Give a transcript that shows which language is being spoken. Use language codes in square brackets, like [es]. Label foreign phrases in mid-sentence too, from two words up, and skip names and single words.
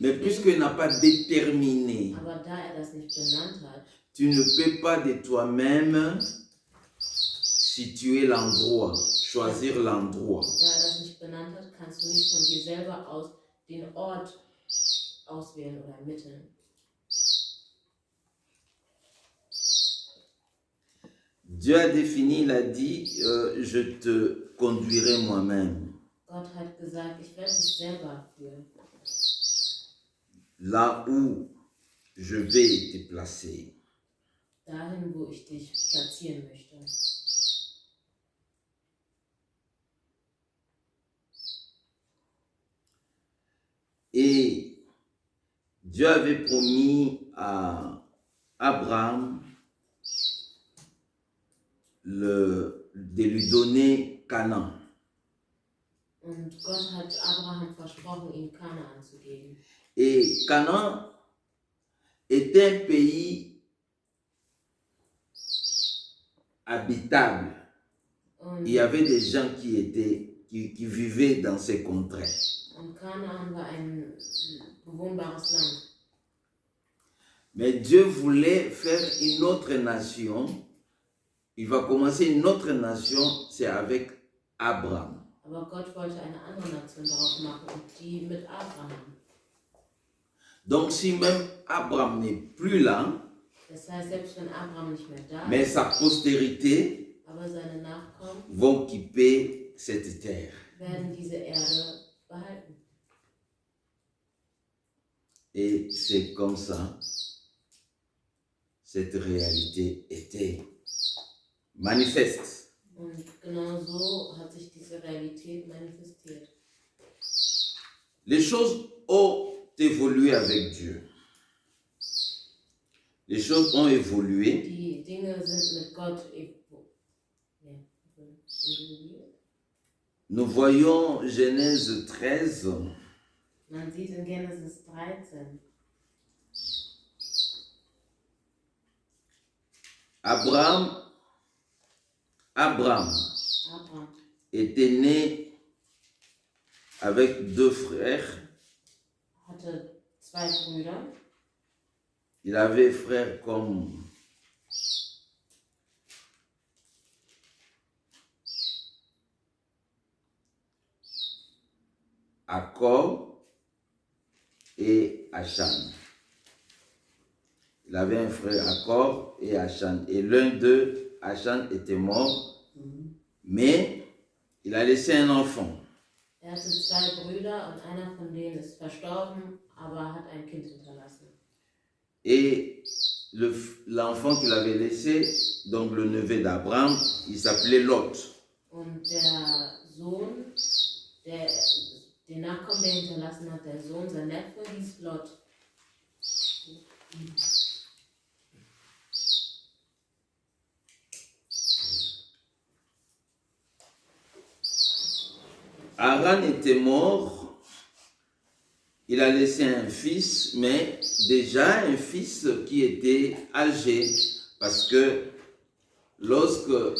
[fr] mais du puisqu'il n'a pas déterminé, [de] aber da er das nicht benannt hat, [fr] tu ne peux pas de toi-même situer l'endroit, choisir l'endroit. [de] da er das nicht benannt hat, kannst du nicht von dir selber aus den Ort auswählen oder ermitteln. [fr] Dieu a défini, il a dit, je te conduirai moi-même. [de] Gott hat gesagt, ich werde dich selber führen. [fr] Là où je vais te placer. [de] Dahin, wo ich dich platzieren möchte. [fr] Et Dieu avait promis à Abraham de lui donner Canaan. [de] Und Gott hat Abraham versprochen, ihm Kanaan zu geben. [fr] Et Canaan était un pays habitable. [de] Und, [fr] Il y avait des gens qui vivaient dans ces contrées. [de] und Kanaan war ein bewohnbares Land. [fr] Mais Dieu voulait faire une autre nation. Il va commencer une autre nation, c'est avec Abraham. [de] Aber Gott wollte eine andere Nation darauf machen und die mit Abraham. [fr] Donc si même Abraham n'est plus là, [de] Das heißt, selbst wenn Abraham nicht mehr da [fr] mais [de] ist, [fr] sa postérité [de] aber seine Nachkommen [fr] vont quitter cette terre. [de] werden diese Erde behalten. [fr] Et c'est comme ça, cette réalité était manifeste. [de] Und genau so hat sich diese Realität manifestiert. [fr] Les choses ont évolué avec Dieu. Les choses ont évolué. [de] Die Dinge sind mit Gott evoluiert. [fr] Nous voyons Genèse 13, [de] Man sieht in Genesis 13, [fr] Abraham [de] Abraham [fr] était né avec deux frères. [de] hatte zwei Brüder. [fr] Il avait frères comme Accor et Achan. Il avait un frère Accor et Achan. Et l'un d'eux, Achan, était mort, mais il a laissé un enfant. [de] Er hatte zwei Brüder und einer von denen ist verstorben, aber hat ein Kind hinterlassen. [fr] Et l'enfant qu'il avait laissé, donc le neveu d'Abraham, il s'appelait Lot. [de] Und der Sohn, den Nachkommen, der hinterlassen hat, der Sohn, sein Neffe, hieß Lot. [fr] Haran était mort, il a laissé un fils, mais déjà un fils qui était âgé, parce que lorsque